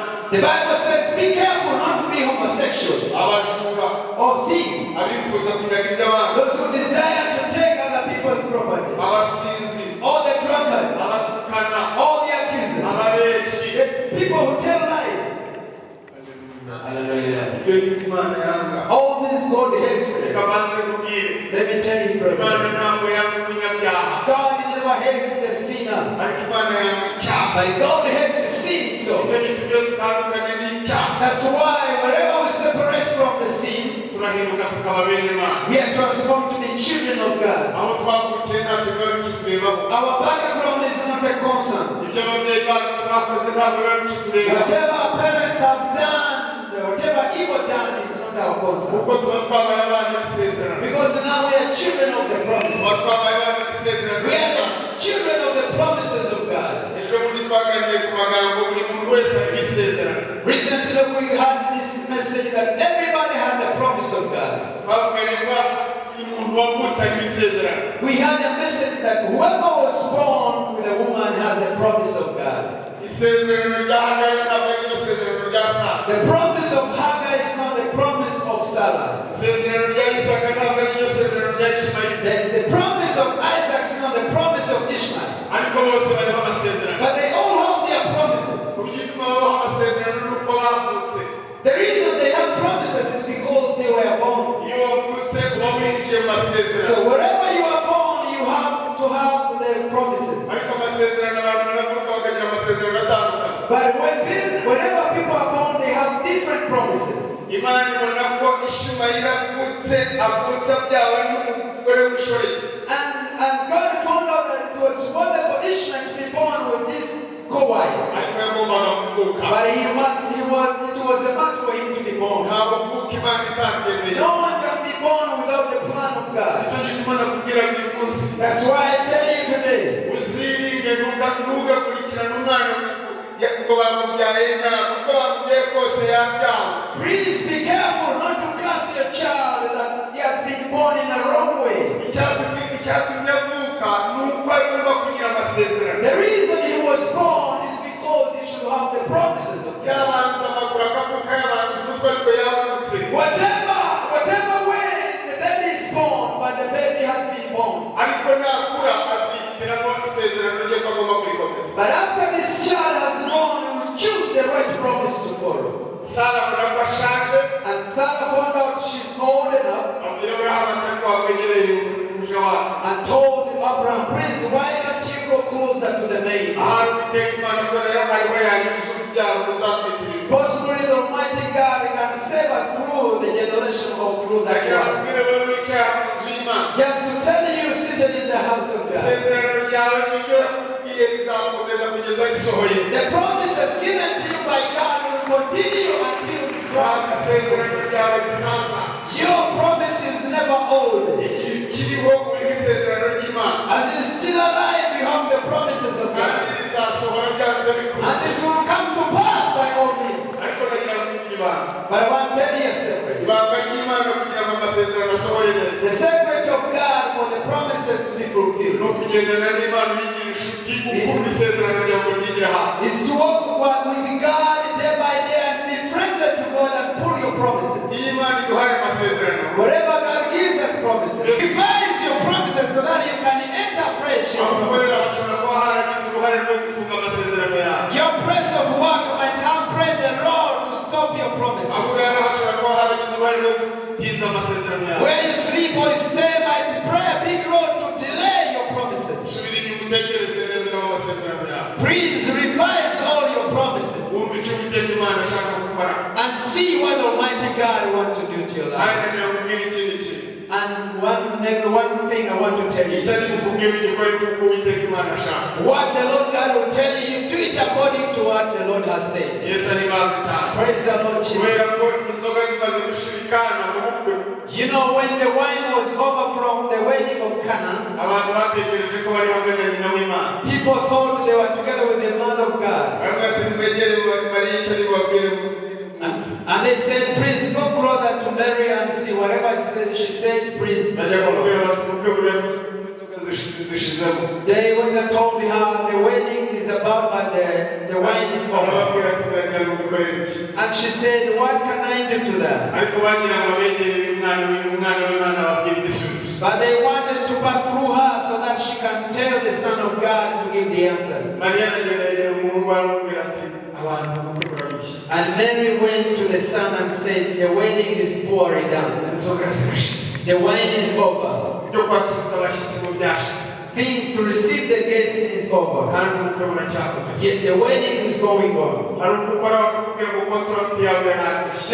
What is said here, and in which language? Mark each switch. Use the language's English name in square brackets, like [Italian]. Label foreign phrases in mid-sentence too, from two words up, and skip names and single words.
[English] The Bible says, "Be careful not to be homosexuals Abajura. or thieves, [Kinyarwanda] Abifuza kunyaga iby'abandi. [English] those who desire to take other people's property, Abasinzi. all the drunkards, Abatukana. all the accusers." Ababeshi. The people who tell lies. [Kinyarwanda] Hallelujah. Ibyo ni Imana yanga. [English] All this God hates. [Kinyarwanda] Reka banze kubwire. [English] Let me tell you, brother. [Kinyarwanda] Imana ntabwo yanga umunyabyaha. [English] God never hates the sinner. [Kinyarwanda] Ariko Imana yanga icyaha. [English] But God hates the sin, so. [Kinyarwanda] Ibyo ni byo bitandukanye n'icyaha. [English] That's why wherever we separate from the sin, [Kinyarwanda] Turahinduka tukaba bene Imana. [English] we are transformed to be children of God. [Kinyarwanda] Aho twavukiye ntacyo biba bikiturebaho. [English] Our background is not a concern. [Kinyarwanda] Ibyo ababyeyi bacu bakoze ntabwo biba bikitureba. [English] Whatever our parents have done, whatever evil done is not our concern. [Kinyarwanda] Kuko tuba twabaye abana b'isezerano. [English] Because now we are children of the promise. [Kinyarwanda] Tuba twabaye abana b'isezerano [English] We are [Kinyarwanda] ry'Imana. [English] the children of the promises of God. [Kinyarwanda] Ejo bundi twaganiriye ku magambo, buri muntu wese ari isezerano. [English] Recently we had this message that everybody has a promise of God. [Kinyarwanda] Twavuganye ko buri muntu wavutse ari isezerano. [English] We had a message that whoever was born with a woman has a promise of God. [Kinyarwanda] Isezerano rya Hagayi ntabwo ari ryo sezerano rya Sara. [English] The promise of Hagar is not the promise of Sarah. [Kinyarwanda] Isezerano rya Isaka ntabwo ari ryo sezerano rya Ishimayeli. [English] The, the promise of Isaac is not the promise of Ishmael. [Kinyarwanda] Ariko bose bariho amasezerano. [English] But they all have their promises. [Kinyarwanda] Ku buryo ituma babaho amasezerano ni uko bavutse. [English] The reason they have promises is because they were born. [Kinyarwanda] Iyo wavutse uba winjiye mu masezerano. [English] So wherever you are born, you have to have the promises. [Kinyarwanda] Ariko amasezerano, abantu baravuka bakagira amasezerano atandukanye. [English] But when people, whenever people are born, they have different promises. [Kinyarwanda] Imana ibona ko Ishimayeli avutse, avutse abyawe n'umugore w'inshoreke. [English] And, and God found out that it was worthy for Ishmael to be born with this co-wife. [Kinyarwanda] Ariko yagombaga kuvuka. [English] But he must, he was, it was a must for him to be born. [Kinyarwanda] Nta buvuka Imana itakemeye. [English] No one can be born without the plan of God. [Kinyarwanda] Nicyo gituma nakubwira buri munsi. [English] That's why I tell you today. [Kinyarwanda] Uzirinde, ntuga-, ntugakurikirane umwana ya-, ngo bamubyaye nabi. Uko bamubyaye kose yabyawe. [English] Please be careful not to curse your child that he has been born in a wrong way. [Kinyarwanda] Icyatumye, icyatumye avuka ni uko agomba kugira amasezerano. [English] The reason he was born is because he should have the promises of God. [Kinyarwanda] Yabanza amaguru akavuka, yabanza umutwe ariko yavutse. [English] Whatever, whatever way the baby is born, but the baby has been born. [Kinyarwanda] Ariko nakura azihitiramo isezerano rye ko agomba kurikomeza. [English] But after this child has grown, he will choose the right promise to follow. [Kinyarwanda] Sara abona ko ashaje. [English] And Sarah found out she's old enough. [Kinyarwanda] Abwira Aburahamu ati, "Ariko wakwegereye umuja wacu." [English] And told Abraham, "Please, why don't you go closer to the maid?" [Kinyarwanda] Ahari Uwiteka Imana ko rero ariho yanyuze urubyaro ruzatwitirirwa. [English] Possibly the Almighty God can save us through the generation of, through that Ndagira one. [Kinyarwanda] ngo ubwire wowe wicaye mu nzu y'Imana. [English] Just to tell you, seated in the house of God. [Kinyarwanda] Isezerano ryawe ni ryo yakubwiye rizakomeza kugeza risohoye. [English] The promises given to you by God will continue until it's Ntabwo gone. [Kinyarwanda] isezerano ryawe risaza. [English] Your promise is never old. [Kinyarwanda] Igihe ukiriho uriho isezerano ry'Imana. [English] As you're still alive, you have the promises of God. [Kinyarwanda] Kandi rizasohora byanze bikunze. [English] As it will come to pass by all means. [Kinyarwanda] Ariko ndagira ngo mbwire ibanga. [English] But I want to tell you a secret. [Kinyarwanda] Ibanga ry'Imana kugira ngo amasezerano asohore neza. [English] The secret of God for the promises to be fulfilled [Kinyarwanda] Ni ukugendana n'Imana uyigira inshuti, ukunda isezerano ryawe ngo ryigire hafi. [English] is to walk with God day by day and be friendly to God and pull your promises. [Kinyarwanda] Iyo Imana iduhaye amasezerano, [English] Wherever God gives us promises, revise your promises so that you can enter fresh your [Kinyarwanda] aho ukorera [English] promises. [Kinyarwanda] hashobora kuba haragize uruhare rwo gufunga amasezerano yawe. [English] Your place of work might have prayed the Lord to stop your promises. [Kinyarwanda] Aho urara hashobora kuba haragize uruhare rwo gutinza amasezerano yawe. [English] Where you sleep or you stay might pray a big Lord to delay your promises. [Kinyarwanda] Subira inyuma utekereze neza n'aho amasezerano yawe. [English] Please revise all your promises [Kinyarwanda] Wumve icyo Uwiteka Imana ashaka gukora. [English] and see what Almighty God wants to do to your life. [Kinyarwanda] Kandi ndagira ngo nkubwire ikindi kintu. [English] And one, one thing I want to tell you. [Kinyarwanda] Icyo ari bukubwire ujye ukora yuko Uwiteka Imana ashaka. [English] What the Lord God will tell you, do it according to what the Lord has said. [Kinyarwanda] Yesu ari Imana cyane. [English] Praise the Lord Jesus. [Kinyarwanda] Kubera ko inzoga zimaze gushirikana mu bukwe. [English] You know, when the wine was over from the wedding of Cana, [Kinyarwanda] Abantu batekereje ko bari hamwe na nyina w'Imana. [English] people thought they were together with the man of God. [Kinyarwanda] Baravuga ati, Mwegere Mariya, icyo ari bubabwire mu-, [English] And, and they said, "Please go closer to Mary and see whatever she says, please." [Kinyarwanda] Bajya kumubwira bati, "Ubukwe buriya inzoga zishi-, zishizemo." [English] They went and told her, "The wedding is about, but the, the wine is over." [Kinyarwanda] Barababwira ati, "Muragira ngo mukorere iki?" [English] And she said, "What can I do to that?" [Kinyarwanda] Ariko bagira ngo begere umwana w'i-, umwana w'Imana babwire igisubizo. [English] But they wanted to pass through her so that she can tell the Son of God to give the answers. [Kinyarwanda] Mariya aragenda yegera umuhungu we aramubwira ati, "Abantu ubukwe burarushye." [English] And Mary went to the son and said, "The wedding is poorly done. [Kinyarwanda] Inzoga zirashize. [English] The wine is over. [Kinyarwanda] Ibyo kwakiriza abashyitsi ngo byashize. [English] Things to receive the guests is over. [Kinyarwanda] Kandi ubukwe buracyakomeza. [English] Yet the wedding is going on." [Kinyarwanda] Hari ubwo ukora bakakubwira ngo contract yawe yarangije.